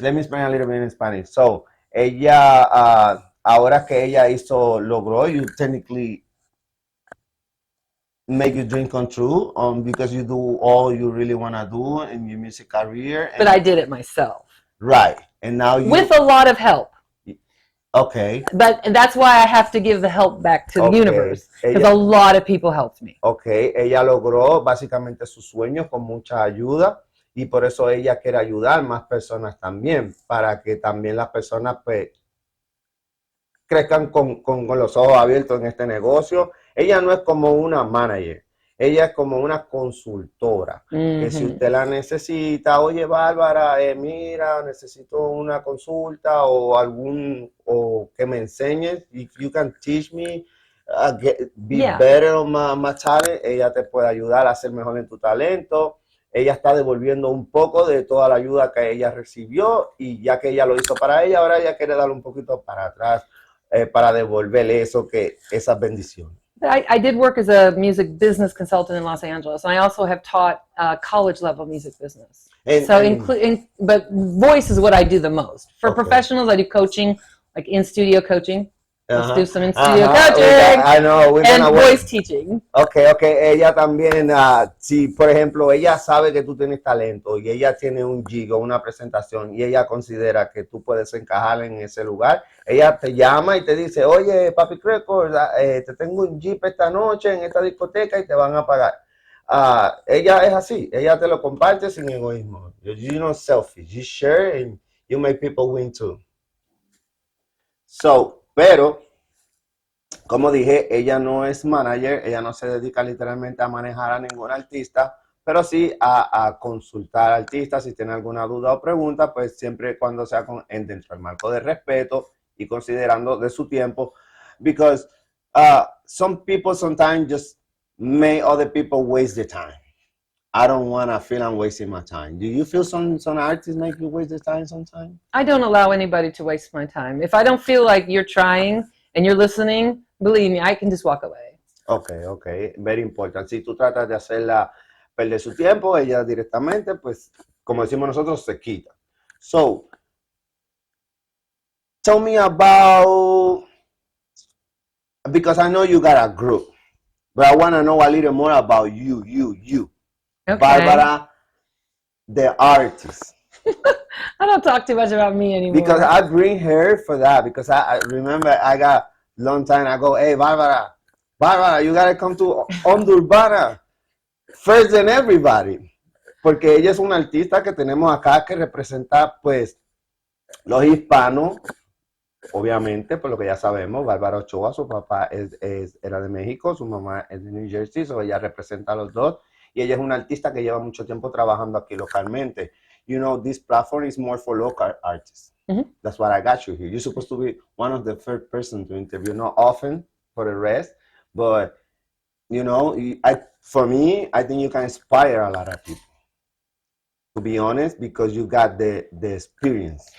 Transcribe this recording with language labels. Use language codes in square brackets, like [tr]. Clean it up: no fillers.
[en] Let me explain a little bit in Spanish. So, [es] ella, ahora que ella logró, [en] you technically make your dream come true, because you do all you really want to do in your music career. But I did it myself. Right. And now you. With a lot of help. Okay. But that's why I have to give the help back to the universe, because a lot of people helped me. Okay. [es] Ella logró básicamente sus sueños con mucha ayuda, y por eso ella quiere ayudar a más personas también, para que también las personas pues crezcan con los ojos abiertos en este negocio. Ella no es como una manager, ella es como una consultora. Que si usted la necesita, oye Bárbara, mira, necesito una consulta o que me enseñes, [en] if you can teach me, be better on my talent, [es] ella te puede ayudar a ser mejor en tu talento. Ella está devolviendo un poco de toda la ayuda que ella recibió, y ya que ella lo hizo para ella, ahora ella quiere darle un poquito para atrás, para devolverle esas bendiciones. [en] I did work as a music business consultant in Los Angeles, and I also have taught college level music business. But voice is what I do the most. For professionals, I do coaching, like in studio coaching. Let's do some in studio coaching. I know. And voice teaching. Okay. [es] Ella también, si por ejemplo ella sabe que tú tienes talento y ella tiene un gig o una presentación y ella considera que tú puedes encajar en ese lugar, ella te llama y te dice, oye, Papi Records, te tengo un jeep esta noche en esta discoteca y te van a pagar. Ella es así, ella te lo comparte sin egoísmo. [en] You're not selfish, you share and you make people win too. [es] Pero, como dije, ella no es manager, ella no se dedica literalmente a manejar a ningún artista, pero sí a consultar artistas si tiene alguna duda o pregunta, pues siempre cuando sea dentro del marco de respeto y considerando de su tiempo, [en] because some people sometimes just make other people waste their time. I don't want to feel I'm wasting my time. Do you feel some artists make you waste their time sometimes? I don't allow anybody to waste my time. If I don't feel like you're trying and you're listening, believe me, I can just walk away. Okay. Very important. [es] Si tú tratas de hacerla perder su tiempo, ella directamente, pues, como decimos nosotros, se quita. [en] So, tell me about, because I know you got a group, but I want to know a little more about you. Okay. Barbara, the artist. I don't talk too much about me anymore. Because I bring her for that. Because I remember I got long time ago, hey, Barbara, you got to come to Onda Urbana first than everybody. [es] Porque ella es una artista que tenemos acá que representa, pues, los hispanos, obviamente, por lo que ya sabemos. Bárbara Ochoa, su papá era de México, su mamá es de New Jersey, so ella representa a los dos. Y ella es una artista que lleva mucho tiempo trabajando aquí localmente. [en] You know, this platform is more for local artists. Mm-hmm. That's why I got you here. You're supposed to be one of the first person to interview, not often for the rest, but, you know, for me, I think you can inspire a lot of people, to be honest, because you got the experience.